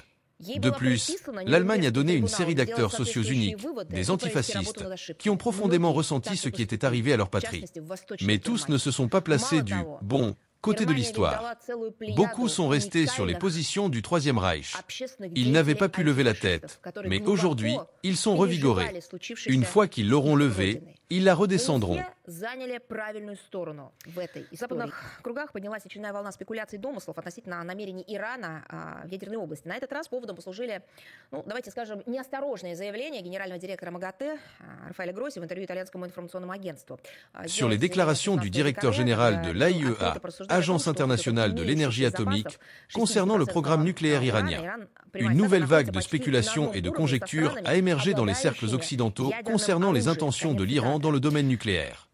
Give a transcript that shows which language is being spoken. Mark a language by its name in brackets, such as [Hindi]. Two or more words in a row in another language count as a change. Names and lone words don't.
[French] De plus, l'Allemagne a donné une série d'acteurs sociaux uniques, des antifascistes, qui ont profondément ressenti ce qui était arrivé à leur patrie. Mais tous ne se sont pas placés du bon côté de l'histoire. Beaucoup sont restés sur les positions du Troisième Reich. Ils n'avaient pas pu lever la tête, mais aujourd'hui, ils sont revigorés. Une fois qu'ils l'auront levée, ils la redescendront. [Russian] заняли правильную сторону в этой истории. В западных кругах поднялась очередная волна спекуляций и домыслов относительно намерений Ирана в ядерной области. На этот раз поводом послужили, давайте скажем, неосторожные заявления генерального директора МАГАТЭ Рафаэля Гросси в интервью итальянскому информационному агентству. [French] Sur les déclarations du directeur général de l'AIEA, Agence internationale de l'énergie atomique, concernant le programme nucléaire iranien. Une nouvelle vague de spéculation et de conjectures a émergé dans les cercles occidentaux concernant les intentions de l'Iran dans le domaine nucléaire.